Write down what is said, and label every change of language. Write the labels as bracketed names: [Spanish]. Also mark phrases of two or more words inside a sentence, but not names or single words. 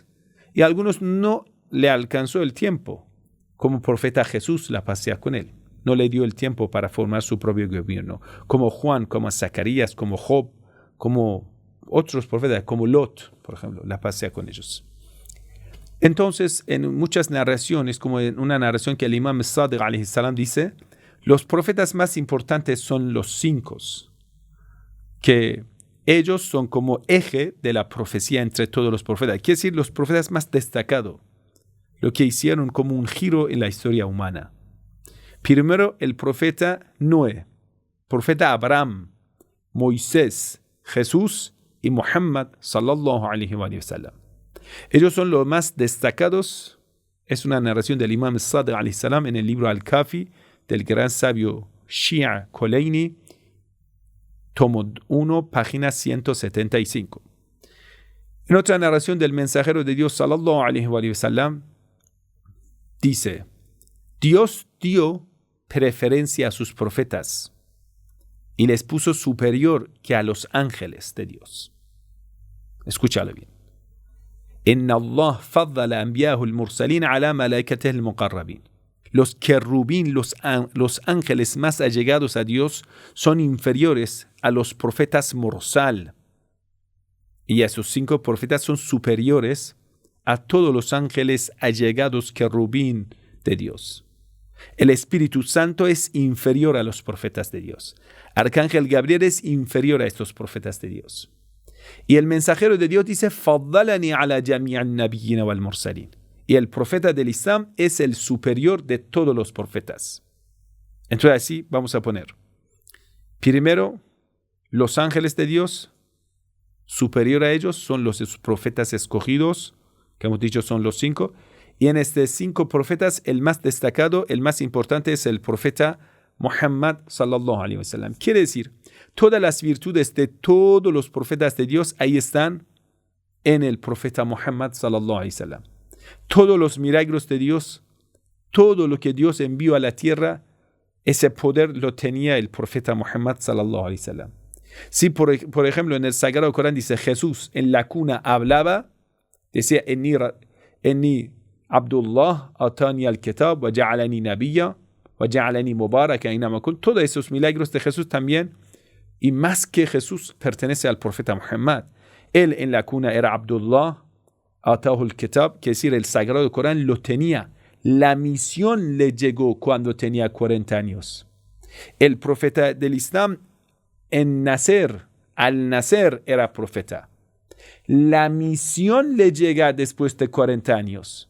[Spanish] Y a algunos no le alcanzó el tiempo, como profeta Jesús, la paz sea con él. No le dio el tiempo para formar su propio gobierno. Como Juan, como Zacarías, como Job, como otros profetas, como Lot, por ejemplo, la paz sea con ellos. Entonces, en muchas narraciones, como en una narración que el imam Sadiq [Arabic] عليه السلام [Spanish] dice, los profetas más importantes son los 5, que ellos son como eje de la profecía entre todos los profetas. Quiere decir, los profetas más destacados, lo que hicieron como un giro en la historia humana. Primero, el profeta Noé, profeta Abraham, Moisés, Jesús y Muhammad [Arabic] صلى الله عليه وسلم. [Spanish] Ellos son los más destacados. Es una narración del imam Sadiq [Arabic] عليه السلام [Spanish] en el libro Al-Kafi del gran sabio Shia Koleini, tomo 1, página 175. En otra narración del mensajero de Dios [Arabic] صلى الله عليه وسلم [Spanish] dice: Dios dio preferencia a sus profetas y les puso superior que a los ángeles de Dios. Escúchalo bien. [Arabic] إن الله فضل أنبياءه المرسلين على ملائكته المقربين. [Spanish] Los querubín, los ángeles más allegados a Dios, son inferiores a los profetas mursal. Y esos 5 profetas son superiores a todos los ángeles allegados querubín de Dios. El Espíritu Santo es inferior a los profetas de Dios. Arcángel Gabriel es inferior a estos profetas de Dios. Y el mensajero de Dios dice: [Arabic] فضلني على جميع النبيين والمرسلين. [Spanish] Y el profeta del Islam es el superior de todos los profetas. Entonces así vamos a poner. Primero, los ángeles de Dios, superior a ellos son los profetas escogidos, que hemos dicho son los 5. Y en estos 5 profetas, el más destacado, el más importante es el profeta Muhammad [Arabic] صلى الله عليه وسلم. [Spanish] Quiere decir, todas las virtudes de todos los profetas de Dios ahí están en el profeta Muhammad [Arabic] صلى الله عليه وسلم. [Spanish] Todos los milagros de Dios todo lo que Dios envió a la tierra, ese poder lo tenía el profeta Muhammad [Arabic] صلى الله عليه وسلم. [Spanish] Si por ejemplo en el Sagrado Corán dice Jesús en la cuna hablaba, decía [Arabic] إني عبد الله آتاني الكتاب وجعلني نبيا وجعلني مباركا أينما كنت. [Spanish] Todos esos milagros de Jesús también, y más que Jesús, pertenece al profeta Muhammad. Él en la cuna era Abdullah, [Arabic] آتاه الكتاب, [Spanish] que decir el Sagrado Corán lo tenía. La misión le llegó cuando tenía 40 años. El profeta del Islam al nacer era profeta. La misión le llega después de 40 años.